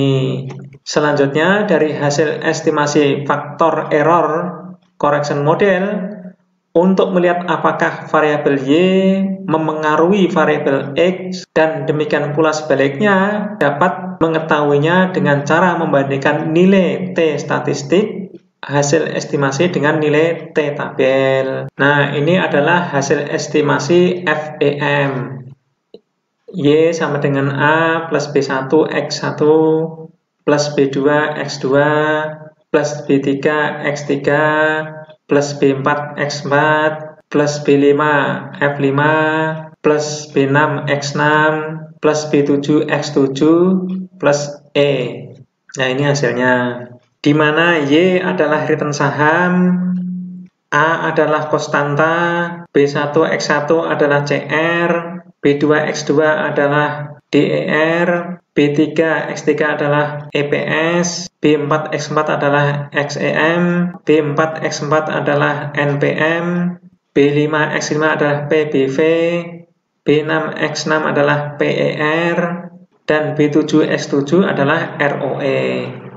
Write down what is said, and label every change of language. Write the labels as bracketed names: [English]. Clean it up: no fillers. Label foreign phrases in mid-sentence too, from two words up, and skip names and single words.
[Indonesian] Selanjutnya, dari hasil estimasi faktor [English] error correction model, [Indonesian] untuk melihat apakah variabel Y memengaruhi variabel X dan demikian pula sebaliknya, dapat mengetahuinya dengan cara membandingkan nilai T statistik hasil estimasi dengan nilai T tabel. Nah, ini adalah hasil estimasi FEM. Y sama dengan A plus B1 X1 plus B2 X2 plus B3 X3 plus B4 X4 plus B5 F5 plus B6 X6 plus B7 X7 plus E. Nah, ini hasilnya. Di mana Y adalah return saham, A adalah konstanta, B1 X1 adalah CR, B2 X2 adalah DER, B3 X3 adalah EPS, B4 X4 adalah XEM, B4 X4 adalah NPM, B5 X5 adalah PBV, B6 X6 adalah PER, dan B7 X7 adalah ROE.